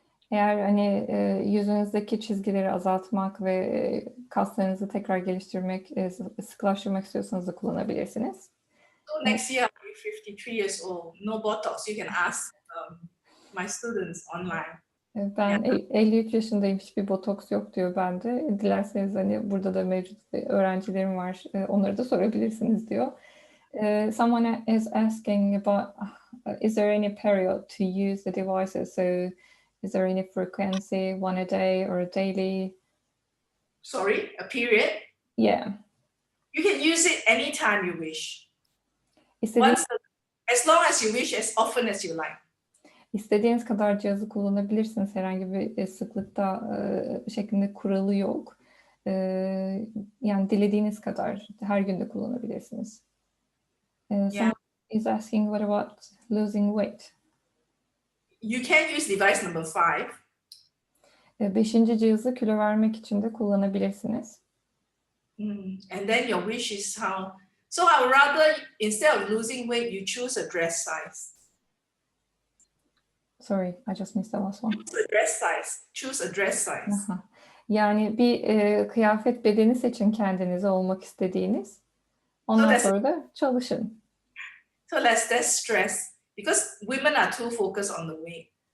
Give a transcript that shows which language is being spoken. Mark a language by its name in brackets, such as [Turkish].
[Turkish] Eğer hani yüzünüzdeki çizgileri azaltmak ve kaslarınızı tekrar geliştirmek, sıkılaştırmak istiyorsanız da kullanabilirsiniz. [English] So next year I'm 53 years old, no Botox. You can ask my students online. [Turkish] Ben 53 yaşındayım, hiçbir botoks yok diyor bende. Dilerseniz hani burada da mevcut öğrencilerim var, onları da sorabilirsiniz diyor. [English] Someone is asking about, is there any period to use the devices? So is there any frequency, one a day or a daily? Sorry, a period? Yeah. You can use it anytime you wish. [Turkish] İstediğiniz, [English] as long as you wish, as often as you like. [Turkish] İstediğiniz kadar cihazı kullanabilirsiniz. Herhangi bir sıklıkta şeklinde kuralı yok. Yani dilediğiniz kadar her gün de kullanabilirsiniz. [English] Someone is asking, what about losing weight? You can use device number 5. [Turkish] Beşinci cihazı kilo vermek için de kullanabilirsiniz. [English] And then your wish is So I would rather, instead of losing weight, you choose a dress size. Sorry, I just missed the last one. Choose a dress size. Choose a dress size. Aha. [Turkish] Yani bir kıyafet bedeni seçin kendinize olmak istediğiniz. Ondan sonra da çalışın. [English] So less stress because women are too focused on the weight.